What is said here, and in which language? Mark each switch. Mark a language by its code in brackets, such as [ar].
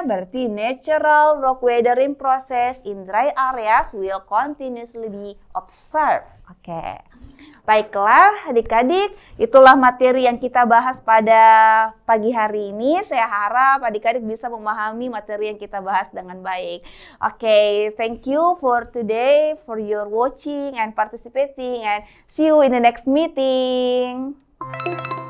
[id] Berarti [en] natural rock weathering process in dry areas will continuously be observed. Oke. [id] Baiklah adik-adik, itulah materi yang kita bahas pada pagi hari ini. Saya harap adik-adik bisa memahami materi yang kita bahas dengan baik. [en] Oke, thank you for today, for your watching and participating, and see you in the next meeting. Thank you.